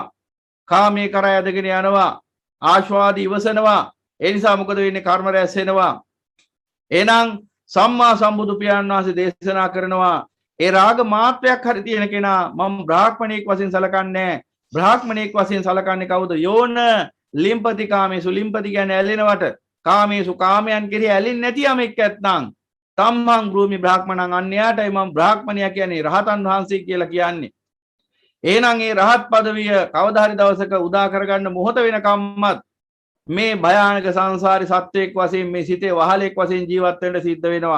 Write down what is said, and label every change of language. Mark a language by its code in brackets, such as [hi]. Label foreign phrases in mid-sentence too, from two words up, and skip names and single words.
[si] කාමයේ කරා ඇදගෙන යනවා. ආස්වාදී ඉවසනවා. ඒ නිසා මොකද වෙන්නේ? කර්ම රැස් වෙනවා. එහෙනම් සම්මා සම්බුදු පියාණන් වහන්සේ දේශනා කරනවා ඒ රාග මාත්‍රයක් හරි තියෙන කෙනා මම බ්‍රාහ්මණයෙක් වශයෙන් සලකන්නේ. බ්‍රාහ්මණයෙක් වශයෙන් සලකන්නේ කවුද? [pi] යෝන ලිම්පති කාමේසු. [si] ලිම්පති කියන්නේ ඇලෙනවට. කාමේසු කාමයන් කෙරෙහි ඇලෙන්නේ නැති යමෙක් ඇත්නම් [pi] තම්මං භූමි බ්‍රාහ්මණං. [si] අන්‍යයටයි මම බ්‍රාහ්මණයා කියන්නේ රහතන් වහන්සේ කියලා කියන්නේ. එහෙනම් ඒ රහත් පදවිය කවදා හරි දවසක උදා කරගන්න මොහොත වෙනකම්මත් මේ භයානක සංසාරේ සත්වයක් වශයෙන් මේ සිතේ වහලෙක් වශයෙන් ජීවත් වෙන්න සිද්ධ වෙනවා.